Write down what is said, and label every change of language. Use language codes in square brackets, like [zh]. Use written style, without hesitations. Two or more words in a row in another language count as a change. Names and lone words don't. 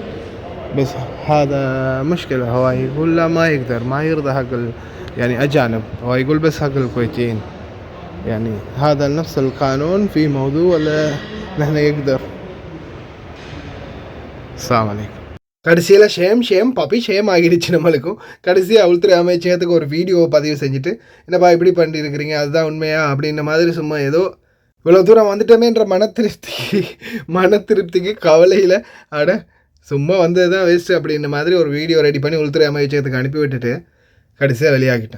[ar] بس هذا مشكلة هو يقول لا ما يقدر ما يرضى حق يعني أجانب هو يقول بس حق الكويتيين يعني هذا نفس القانون في موضوع ولا نحن يقدر. السلام عليكم. [ta] கடைசியில் [en] shame puppy shame [ta] ஆகிடுச்சு நம்மளுக்கும். கடைசியாக உள்துறை அமைச்சகத்துக்கு ஒரு வீடியோ பதிவு செஞ்சுட்டு என்னப்பா இப்படி பண்ணியிருக்கிறீங்க அதுதான் உண்மையா அப்படின்ற மாதிரி சும்மா ஏதோ இவ்வளோ தூரம் வந்துட்டோமேன்ற மன திருப்திக்கு கவலையில் அட சும்மா வந்தது தான் வேஸ்ட்டு அப்படின்ற மாதிரி ஒரு [en] video ready [ta] பண்ணி உள்துறை அமைச்சகத்துக்கு அனுப்பி விட்டுட்டு கடைசியாக வெளியாகிட்டேன்.